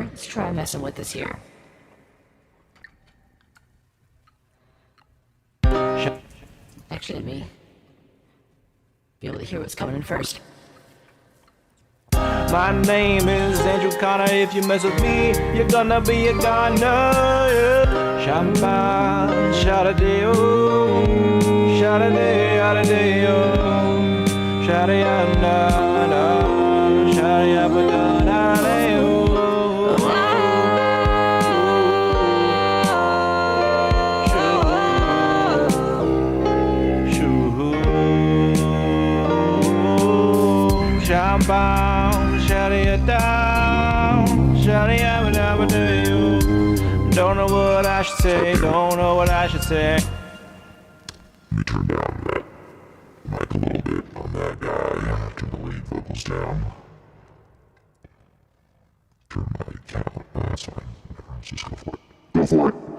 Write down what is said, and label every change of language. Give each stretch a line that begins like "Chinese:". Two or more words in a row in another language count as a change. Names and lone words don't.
English: Let's try messing with this here. Actually, let me be able to hear what's coming in first. My name is Andrew Connor. If you mess with me, you're gonna be a goner. Shamba, shada-dee-oh, shada-dee, yada-dee-oh, shada-ya-na-na, shada-ya-ba-da-na-dee-oh. Shamba, shada-ya-down, shada-ya-ba-da-ba-dee-oh. Don't know what I should say, don't know what I should say. Let me turn down that mic a little bit on that guy. Turn the lead vocals down. Turn my count. Oh, that's fine. Whatever. Let's just go for it. Go for it.